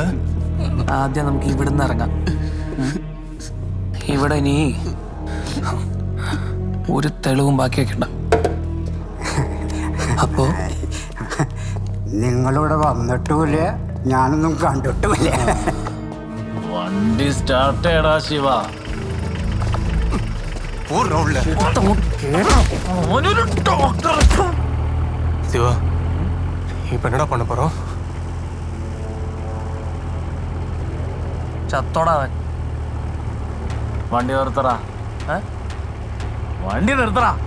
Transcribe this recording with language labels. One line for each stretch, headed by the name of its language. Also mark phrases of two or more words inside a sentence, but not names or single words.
Malayalam: ആദ്യം നമുക്ക് ഇവിടുന്ന് ഇറങ്ങാം. ഇവിടെ ഇനി ഒരു തെളിവും ബാക്കി വെക്കണ്ട. അപ്പോ നിങ്ങളിവിടെ വന്നിട്ടുമില്ല, ഞാനൊന്നും കണ്ടിട്ടുമില്ല. വണ്ടി സ്റ്റാർട്ട് ചെയ്യടാ ശിവ.
Tamil: சிவா, இப்போ என்னடா பண்ண போறோம்?
Malayalam: ചത്തോടാവൻ. വണ്ടി നിർത്തറ, വണ്ടി നിർത്തറ.